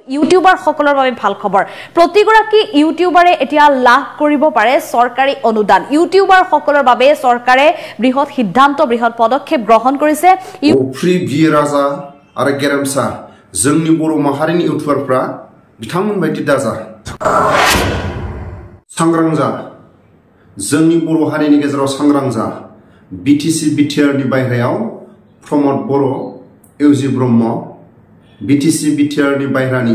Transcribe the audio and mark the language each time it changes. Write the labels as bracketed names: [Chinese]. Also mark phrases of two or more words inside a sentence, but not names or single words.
[Assamese] ইউটিউবাৰ সকলৰ বাবে ভাল খবৰ প্ৰতিগৰাকী ইউটিউবাৰে এতিয়া লাভ কৰিব পাৰে চৰকাৰী অনুদান ইউটিউবাৰ সকলৰ বাবে চৰকাৰে বৃহৎ সিদ্ধান্ত বৃহৎ পদক্ষেপ গ্ৰহণ কৰিছে [Bodo] फ्री बि राजा आरो गेरेमसा जोंनि बर' माहारिनि इउटिउबारफ्रा बिथांमोन बायदि दाजा सांग्रां जा जोंनि बर' हारिनि गेजेराव सांग्रां जा बिटिसि बिटिआरनि बायह्रायाव प्रमद बर' इउजि ब्रह्म बिटिसि बिटिआरनि बायह्रानि